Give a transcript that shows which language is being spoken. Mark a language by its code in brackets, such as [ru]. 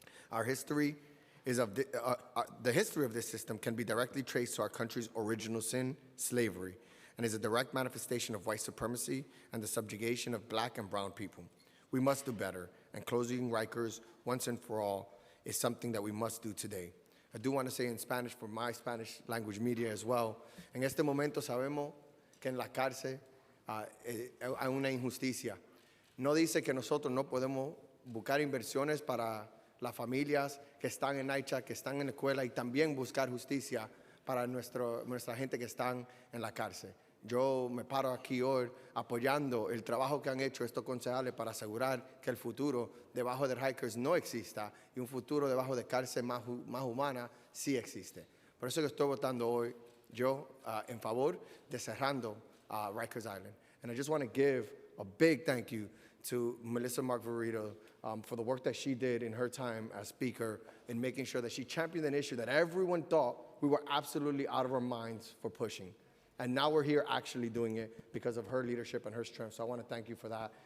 [en] Our history is the history of this system can be directly traced to our country's original sin, slavery, and is a direct manifestation of white supremacy and the subjugation of black and brown people. We must do better, and closing Rikers once and for all is something that we must do today. I do want to say in Spanish for my Spanish language media as well. [es] En este momento sabemos que en la cárcel hay una injusticia. No dice que nosotros no podemos buscar inversiones para las familias que están en Aicha, que están en la escuela, y también buscar justicia para nuestra gente que están en la cárcel. Yo me paro aquí hoy apoyando el trabajo que han hecho estos concejales para asegurar que el futuro debajo de Rikers no exista y un futuro debajo de cárcel más humana sí existe. Por eso que estoy votando hoy yo en favor de cerrando Rikers Island. [en] And I just want to give a big thank you to Melissa Margarito for the work that she did in her time as Speaker in making sure that she championed an issue that everyone thought we were absolutely out of our minds for pushing. And now we're here actually doing it because of her leadership and her strength. So I want to thank you for that.